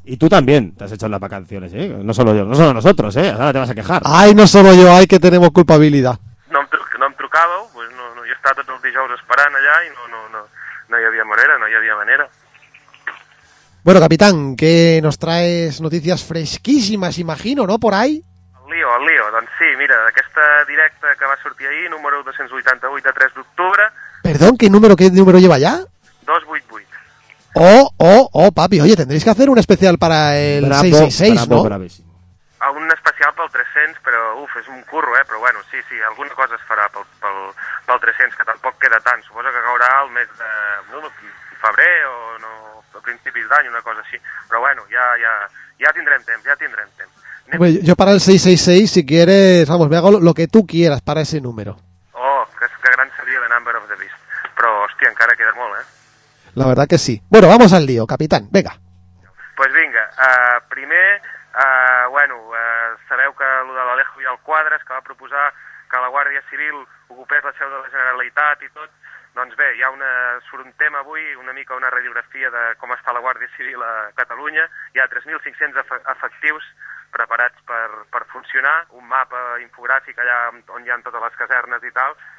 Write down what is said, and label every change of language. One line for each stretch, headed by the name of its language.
Spanish: Y tú también te has hecho las vacaciones, ¿eh? No solo yo, no solo nosotros, ¿eh? Ahora te vas a quejar. Ay, no solo yo, ay, que tenemos culpabilidad. No em trucado, pues no, yo estaba todos los dijous esperando allá y no había manera. Bueno, capitán, que nos traes noticias fresquísimas, imagino, ¿no? Por ahí. El lío,
Catalan: doncs sí, mira, aquesta directa que va sortir ahir, número 288 de 3 d'octubre.
Spanish: Perdón, ¿qué número lleva ya? 288. Oh, papi, oye, tendréis que hacer un especial para el bravo, 666, bravo, ¿no? Bravísimo.
Catalan: Un especial pel 300, però, uf, és un curro, eh? Però bueno, sí, alguna cosa es farà pel 300, que tampoc queda tant. Suposo que caurà el mes de febrer o no, a principis d'any, una cosa així. Però bueno, ja tindrem temps. Anem... Bé, jo
Spanish: para el 666, si quieres, vamos, me hago lo que tú quieras para ese número.
Catalan: Oh, que gran seria
English: the number of the beast.
Catalan: Però, hòstia, encara queda molt, eh?
Spanish: La verdad que sí. Bueno, vamos al lío, capitán, venga. Pues venga,
Catalan: primer, bueno, sabeu que lo de l'Alejo i el Quadres, que va proposar que la Guàrdia Civil ocupés la seu de la Generalitat i tot, doncs bé, hi ha una, surt un tema avui, una mica una radiografia de com està la Guàrdia Civil a Catalunya, hi ha 3.500 efectius preparats per funcionar, un mapa infogràfic allà on hi ha totes les casernes i tal.